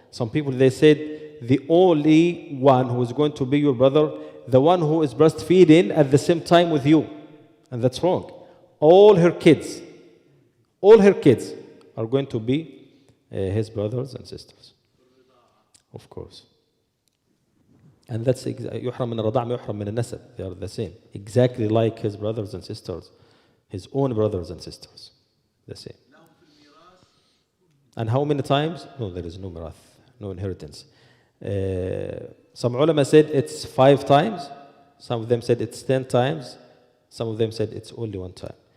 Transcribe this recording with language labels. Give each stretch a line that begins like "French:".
English: Some people, they said, the only one who is going to be your brother, the one who is breastfeeding at the same time with you. And that's wrong. All her kids are going to be his brothers and sisters. Of course. And that's
Arabic: يحرم من الرضاعة ما يحرم من النسب.
English: They are the same. Exactly like his brothers and sisters. His own brothers and sisters. The same. And how many times? No, there is no mirath, no inheritance. Some ulama said it's 5 times. Some of them said it's 10 times. Some of them said it's only 1 time.